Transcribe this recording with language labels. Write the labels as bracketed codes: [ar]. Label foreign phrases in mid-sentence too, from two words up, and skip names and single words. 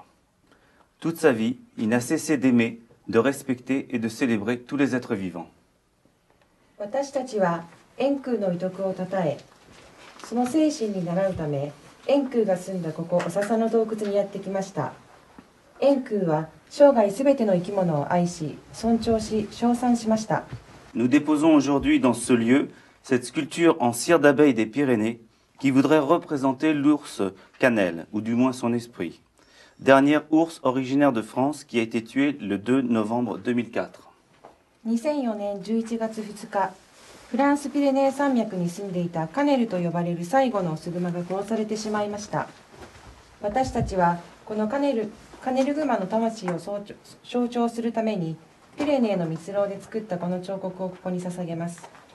[fr] Toute sa vie, il n'a cessé d'aimer, de respecter et de célébrer tous les êtres vivants. [ja] 私たちは円空の遺徳をたたえ、その精神に倣うため、円空が住んだここお笹の洞窟にやってきました。円空は生涯すべての生き物を愛し、尊重し、称賛しました。 [fr] Nous déposons aujourd'hui dans ce lieu cette sculpture en cire d'abeille des Pyrénées qui voudrait représenter l'ours cannelle, ou du moins son esprit. Dernier ours originaire de France qui a été tué le 2 novembre 2004. [ja] 2004 年11月2日、フランスピレネー山脈に住んでいたカネルと呼ばれる最後のオスグマが殺されてしまいました。私たちはこのカネルグマの魂を象徴するために、ピレネーの蜜蝋で作ったこの彫刻をここに捧げます。